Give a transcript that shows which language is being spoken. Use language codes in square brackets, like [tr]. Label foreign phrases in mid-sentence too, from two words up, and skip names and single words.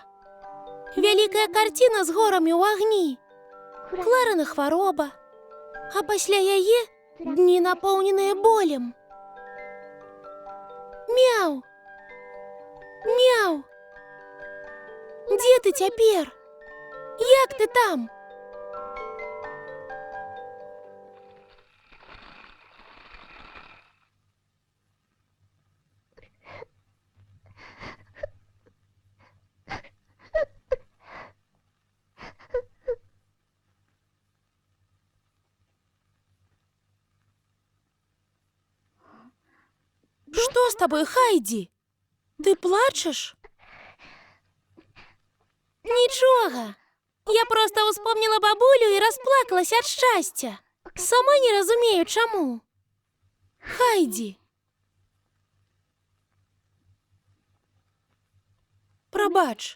[be] Вялікая карціна з горамі ў агні, Кларына хвароба, а пасля яе дні напоўненыя болем. Мяу! Мяу! Дзе ты цяпер? Як ты там? [ru] Что с тобой, Хайди? Ты плачешь? [be] Нічога. Я просто успомнила бабулю і расплакалась ад шчасця. Сама не разумею, чаму. Хайди. Прабач.